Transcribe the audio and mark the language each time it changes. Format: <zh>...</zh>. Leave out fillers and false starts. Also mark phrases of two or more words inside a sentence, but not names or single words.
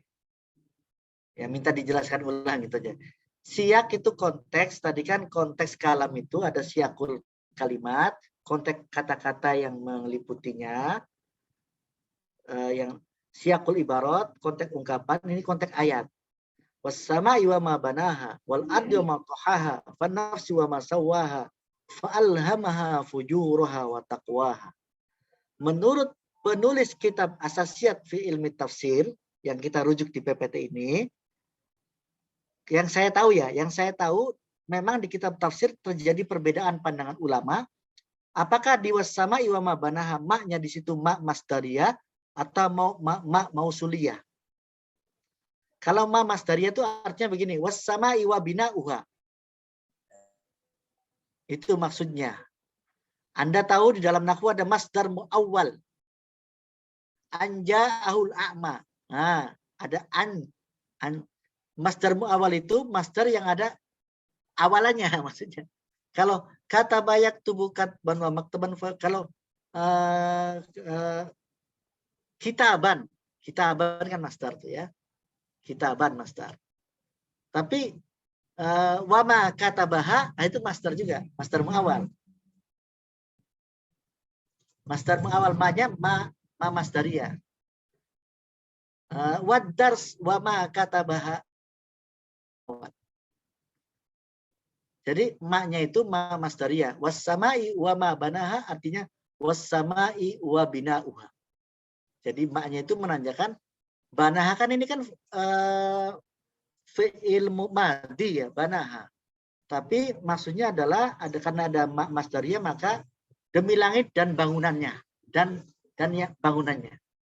<id>Ya, minta dijelaskan ulang gitu aja. Siak itu konteks, tadi kan konteks kalam itu ada</id> <ar>سياق الكلمة,</ar> <id>konteks kata-kata yang meliputinya, yang</id> <ar>سياق العبارة,</ar> <id>konteks ungkapan, ini konteks ayat.</id> <ar>والسماء وما بناها والأرض وما طحاها ونفس وما سواها فألهمها فجورها وتقواها.</ar> <id>Menurut penulis kitab Asasiyat fi Ilmi Tafsir yang kita rujuk di PPT ini, yang saya tahu memang di kitab tafsir terjadi perbedaan pandangan ulama. Apakah di</id> <ar>والسماء وما بناها</ar> <id>maknya di situ</id> <ar>ما مصدرية</ar> <id>atau</id> <ar>ما موصولة?</ar> <id>Kalau</id> <ar>ما مصدرية</ar> <id>itu artinya begini,</id> <ar>والسماء وبناؤها.</ar> <id>Itu maksudnya. Anda tahu di dalam nahwu ada</id> <ar>مصدر مؤول. أن جاءه الأعمى.</ar> <id>Nah, ada</id> <ar>مصدر مؤول</ar> <id>itu masdar yang ada awalannya maksudnya. Kalau kata bayak tubukat ban wa maktaban, kalau kitaban kan masdar tuh ya. Kitaban masdar. Tapi</id> <ar>وما كتبها</ar> <id>itu masdar juga,</id> <ar>مصدر مؤول. مصدر مؤول</ar> <id>ma-nya</id> <ar>ما مصدرية. ودرس وما كتبها.</ar> <id>Jadi maknya itu</id> <ar>ما مصدرية. والسماء وما بناها artinya والسماء وبناؤها.</ar> <id>Jadi maknya itu menandakan banaha kan ini kan</id> <ar>فعل ماض</ar> <id>ya, banaha. Tapi maksudnya adalah karena ada</id> <ar>ما مصدرية</ar> <id>maka demi langit dan bangunannya dan ya bangunannya.</id>